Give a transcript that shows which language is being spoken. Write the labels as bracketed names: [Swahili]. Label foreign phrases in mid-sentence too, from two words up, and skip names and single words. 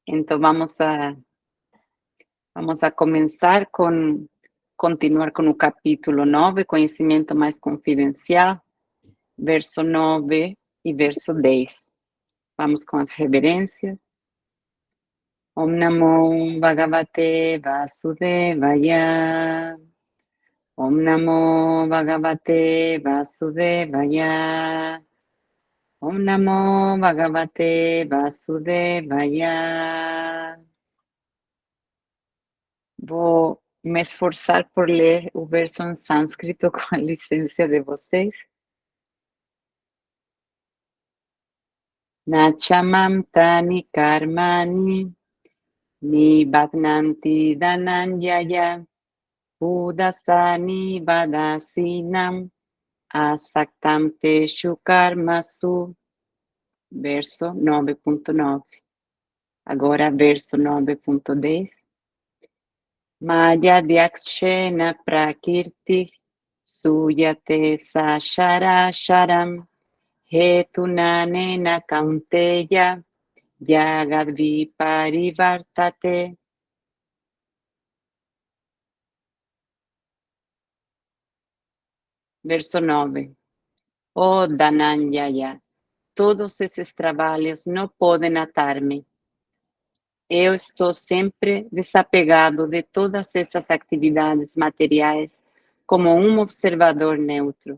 [Portuguese] Então vamos a continuar com o capítulo 9, conhecimento mais confidencial, verso 9 e verso 10. Vamos com as reverências. [Sanskrit] Om Namo Bhagavate Vasudevaya. Om Namo Bhagavate Vasudevaya. Om Namo Bhagavate Vasudevaya. [Portuguese] Vou me esforçar por ler o verso em sânscrito com a licença de vocês. [Sanskrit] Nachamam tani karmani nibadnanti dhananyaya udasani vadasinam asaktam teshu karmasu. [Portuguese] Verso 9.9. Agora verso 9.10. [Sanskrit] Maya dyakshena prakirti suyate sasharasharam hetunanena kaunteya yagadvi parivartate. [Portuguese] Verso 9. Oh Dhananyaya, todos esses trabalhos não podem atar-me. Eu estou sempre desapegado de todas essas atividades materiais como um observador neutro.